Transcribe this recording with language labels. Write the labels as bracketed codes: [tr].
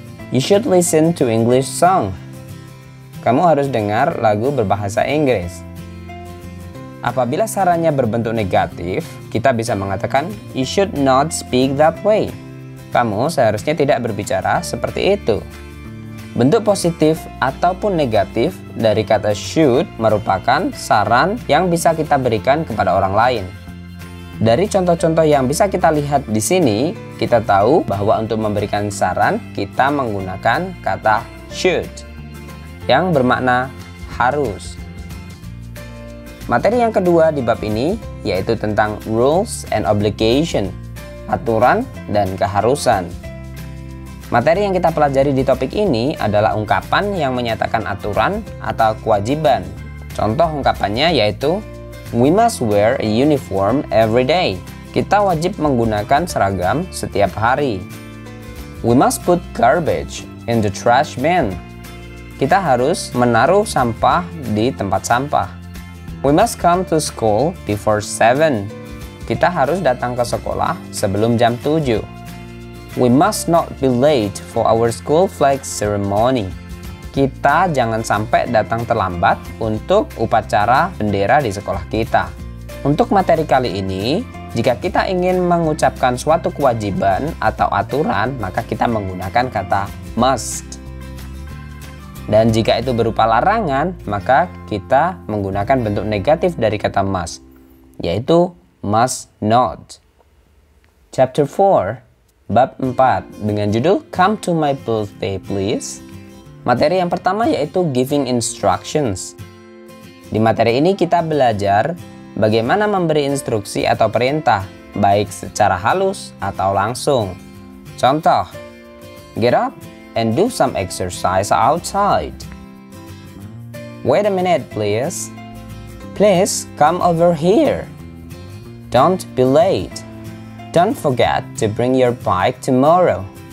[en] You should listen to English song. [id] Kamu harus dengar lagu berbahasa Inggris. Apabila sarannya berbentuk negatif, kita bisa mengatakan [en] you should not speak that way. [id] Kamu seharusnya tidak berbicara seperti itu. Bentuk positif ataupun negatif dari kata should merupakan saran yang bisa kita berikan kepada orang lain. Dari contoh-contoh yang bisa kita lihat di sini, kita tahu bahwa untuk memberikan saran kita menggunakan kata should yang bermakna harus. Materi yang kedua di bab ini yaitu tentang [en] rules and obligation, [id] aturan dan keharusan. Materi yang kita pelajari di topik ini adalah ungkapan yang menyatakan aturan atau kewajiban. Contoh ungkapannya yaitu [en] we must wear a uniform every day. [id] Kita wajib menggunakan seragam setiap hari. [en] We must put garbage in the trash bin. [id] Kita harus menaruh sampah di tempat sampah. [en] We must come to school before 7. [id] Kita harus datang ke sekolah sebelum jam 7. [en] We must not be late for our school flag ceremony. [id] Kita jangan sampai datang terlambat untuk upacara bendera di sekolah kita. Untuk materi kali ini, jika kita ingin mengucapkan suatu kewajiban atau aturan, maka kita menggunakan kata must. Dan jika itu berupa larangan, maka kita menggunakan bentuk negatif dari kata must, yaitu must not. [en] Chapter 4, [id] bab 4 dengan judul [en] Come to my birthday please. [id] Materi yang pertama yaitu [en] giving instructions. [id] Di materi ini kita belajar bagaimana memberi instruksi atau perintah, baik secara halus atau langsung. [en] Contoh, get up and do some exercise outside. Wait a minute please. Please come over here. Don't be late. Don't forget to bring your bike tomorrow.